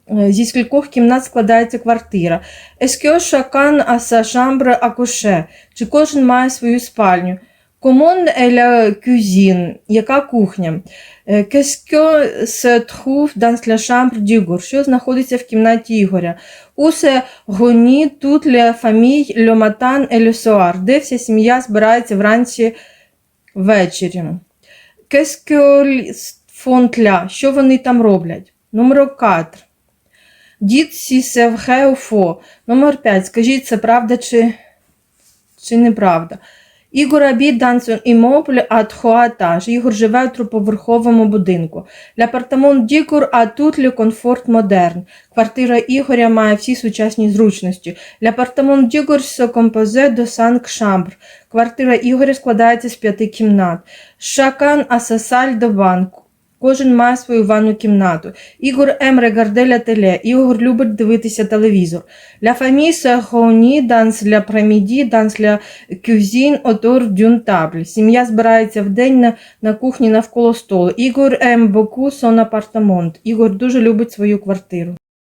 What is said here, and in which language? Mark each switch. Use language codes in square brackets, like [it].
[uk] Зі скількох кімнат складається квартира? [fr] Est-ce que chacun a sa chambre à coucher? [uk] Чи кожен має свою спальню? [fr] Comment est la cuisine? [uk] Яка кухня? [fr] Qu'est-ce que se trouve dans la chambre d'Igor? [uk] Що знаходиться в кімнаті Ігоря? [fr] Où se réunit toute la famille le matin et le soir? [uk] Де вся сім'я збирається вранці ввечері? [fr] Qu'est-ce qu'ils font là? [uk] Що вони там роблять? Номер 4. [fr] Dites si c'est vrai ou faux. [uk] Номер 5. Скажіть, це правда чи неправда? [fr] Ігор habite dans un immeuble à 3 étages. [uk] Ігор живе у триповерховому будинку. [fr] L'appartement d'Igor a tout le confort moderne. [uk] Квартира Ігоря має всі сучасні зручності. [fr] L'appartement d'Igor se compose de 5 chambres. [uk] Квартира Ігоря складається з 5 кімнат. [fr] Chacun a sa salle de bain. [uk] Кожен має свою ванну кімнату. [fr] Ігор aime regarder la télé. [uk] Ігор любить дивитися телевізор. [fr] La famille se réunit dans l'après-midi dans la cuisine autour d'une table. [uk] Сім'я збирається вдень на кухні навколо столу. Ігор [fr] aime beaucoup son appartement. [uk] Ігор дуже любить свою квартиру.